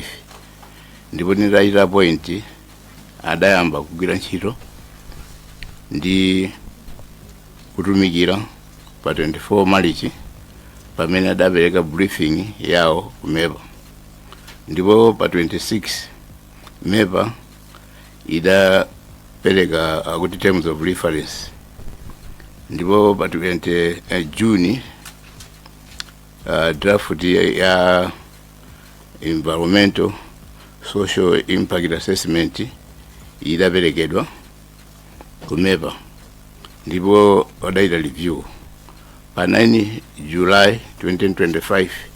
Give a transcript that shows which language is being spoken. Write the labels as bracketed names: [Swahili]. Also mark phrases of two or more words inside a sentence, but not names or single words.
[Nyanja] Ndipo nitachita point adayamba kugwira ntchito ndi kutumikira pa 24 March pamene adapereka briefing yawo kumepa. Ndipo pa 26 mepa idapereka kuti [English] terms of reference. [Nyanja] Ndipo pa 20 June draft ya [English] environmental social impact assessment [Nyanja] idaperekedwa kumepa. Ndipo wadaita review pa 9 July 2025.